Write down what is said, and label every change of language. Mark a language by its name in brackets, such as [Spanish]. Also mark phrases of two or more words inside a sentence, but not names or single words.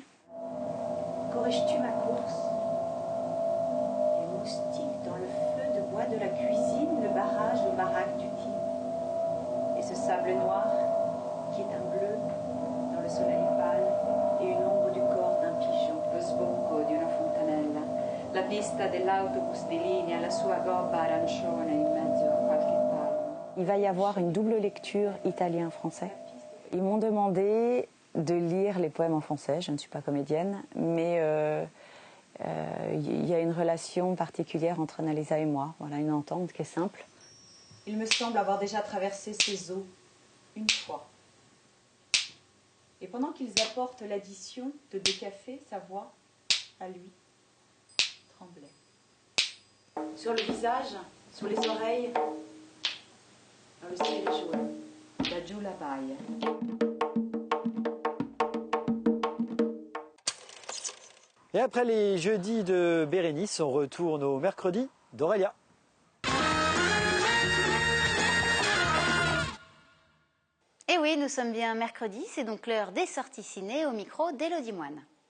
[French] Corriges-tu ma course? Les moustiques dans le feu de bois de la cuisine, le barrage, le baraque du Tigre. Et ce sable noir qui est un bleu dans le soleil pâle et une ombre du corps d'un pigeon. [Italian] Lo sbocco di una fontanella, la pista dell'autobus di linea, la sua gobba arancione in mezzo a qualche palmo. [French] Il va y avoir une double lecture italien-français. Ils m'ont demandé de lire les poèmes en français. Je ne suis pas comédienne, mais il y a une relation particulière entre Annalisa et moi. Voilà, une entente qui est simple. Il me semble avoir déjà traversé ces eaux une fois. Et pendant qu'ils apportent l'addition de 2 cafés, sa voix, à lui, tremblait. Sur le visage, sur les oreilles, dans le ciel jaune, [Italian] da giù la baia. [French] Et après les jeudis de Bérénice, on retourne au mercredi d'Aurélia. Et oui, nous sommes bien mercredi, c'est donc l'heure des sorties ciné au micro d'Élodie Moine.